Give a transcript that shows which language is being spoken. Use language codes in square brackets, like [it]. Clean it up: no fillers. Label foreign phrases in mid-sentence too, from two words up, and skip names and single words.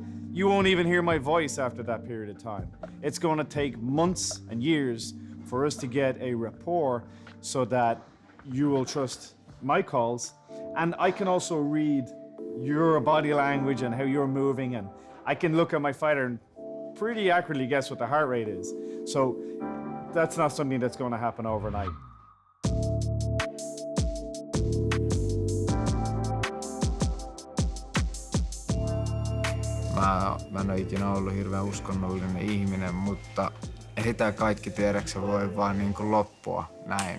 [en] You won't even hear my voice after that period of time. It's going to take months and years for us to get a rapport so that you will trust my calls. And I can also read your body language and how you're moving, and I can look at my fighter and pretty accurately guess what the heart rate is. So that's not something that's going to happen overnight. [fi] Mä en ole ikinä ollut hirveän uskonnollinen ihminen, mutta ei tää kaikki tiedäksä voi vaan niin kuin loppua näin.